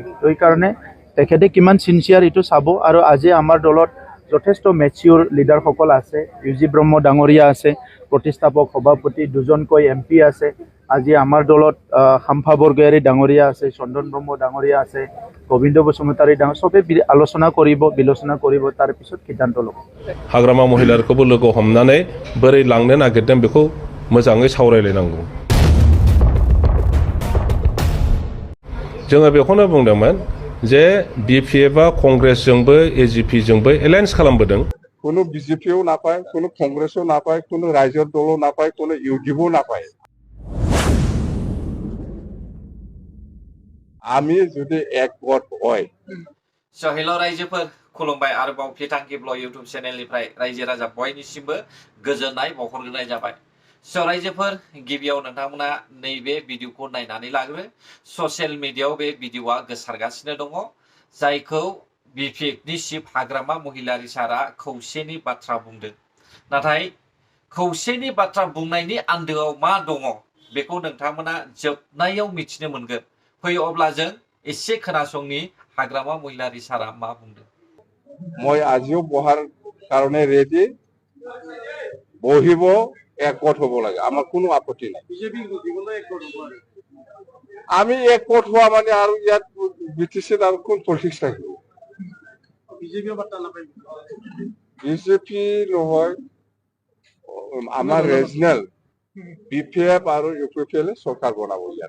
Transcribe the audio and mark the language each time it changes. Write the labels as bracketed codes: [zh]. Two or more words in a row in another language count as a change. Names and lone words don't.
[as] সেইকাৰণে তেখেতে কিমান চিনচিয়াৰ এইটো চাব। আৰু আজি আমাৰ দলত যথেষ্ট মেচিয়ৰ লিডাৰসকল আছে। ইউ.জি. ব্ৰহ্ম ডাঙৰীয়া আছে, প্ৰতিষ্ঠাপক সভাপতি, দুজনকৈ MP আছে। আজি আমাৰ দলত শাম্ফা বৰগয়াৰী ডাঙৰীয়া আছে, চন্দন ব্ৰহ্ম ডাঙৰীয়া আছে, গোবিন্দ বসুমতাৰী চবে আলোচনা কৰিব, বিলোচনা কৰিব, তাৰপিছত সিদ্ধান্ত ল'ব। [brx] हाग्रामा महिलाखौबो लोगो हमनानै बोरै लांनो नागिरदों बेखौ मोजाङै सावरायलायनांगौ। जोङो बेखौनो बुंदोंमोन जे BPFआ कंग्रेसजोंबो AGP-जोंबो एलायन्स खालामबोदों। [as] কোনো বিজেপিও নাপায়, কোনো কংগ্রেসও নাপায়, কোনো রাইজৰ দলও নাপায়, কোনো ইউডিএফও নাপায়। আমি যদি একগত হয়। [brx] हेल' रायजोफोर, खुलुमबाय। आरोबाव फिथांखि ब्लग इउटुब चेनेलनिफ्राय रायजो राजा बयनिसिमबो गोजोननाय बावहरग्रोनाय जाबाय। रायजोफोर, गिबियाव नोंथांमोना नैबे भिडिअखौ नायनानै लाग्रो। [en] social media [brx] बे भिडिअआ गोसारगासिनो दङ, जायखौ BPFनि चिफ हाग्रामा महिलारी सारा खौसेनि बाथ्रा बुंदों। नाथाय खौसेनि बाथ्रा बुंनायनि आन्दोआव मा दङ बेखौ नोंथांमोना जोबनायाव मिथिनो मोनगोन। फै अब्ला जों एसे खोनासंनि हाग्रामा महिलारी सारा मा बुंदों। [as] মই আজিও বহাৰ কাৰণে ৰেডি, বহিব, একগত হ'ব লাগে, আমাৰ কোনো আপত্তি নাই। আমি একগত হোৱা মানে আৰু ইয়াত BTCত আৰু কোন পলিটিক্স থাকিব? বিজেপি নহয়, আমাৰ ৰিজনেল BPF আৰু UPPL চৰকাৰ বনাব ইয়াত।